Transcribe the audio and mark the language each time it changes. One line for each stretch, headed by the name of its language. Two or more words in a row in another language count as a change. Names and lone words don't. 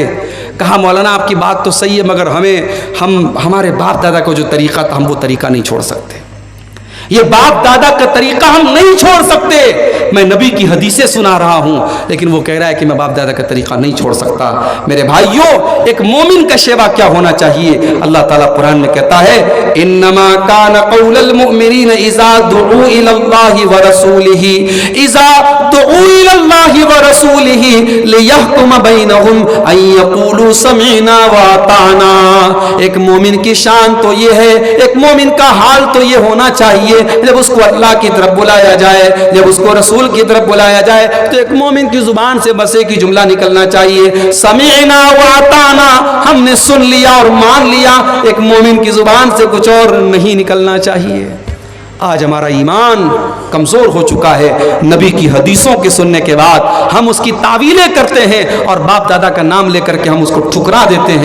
Hindi: कहा मौलाना आपकी बात तो सही है, मगर हमारे बाप दादा का जो तरीक़ा था हम वो तरीक़ा नहीं छोड़ सकते, ये बाप दादा का तरीक़ा हम नहीं छोड़ सकते। मैं नबी की हदीसें सुना रहा हूँ, लेकिन वो कह रहा है कि मैं बाप दादा का तरीक़ा नहीं छोड़ सकता। मेरे भाइयों, एक मोमिन का शेवा क्या होना चाहिए? अल्लाह ताला कुरान में कहता है
Arabic: إنما كان قول المؤمنين إذا دعوا إلى الله ورسوله ورسوله ليحكم بينهم أن يقولوا سمعنا وأطعنا.
Hindi: एक मोमिन की शान तो ये है, एक मोमिन का हाल तो ये होना चाहिए, जब उसको अल्लाह की तरफ बुलाया जाए, जब उसको रसूल की तरफ बुलाया जाए, तो एक मोमिन की जुबान से बस एक ही जुमला निकलना चाहिए,
Arabic: سمعنا وأطعنا,
Hindi: हमने सुन लिया और मान लिया। एक मोमिन की जुबान से कुछ और नहीं निकलना चाहिए। आज हमारा ईमान कमज़ोर हो चुका है। नबी की हदीसों के सुनने के बाद हम उसकी तावीलें करते हैं और बाप दादा का नाम लेकर के हम उसको ठुकरा देते हैं।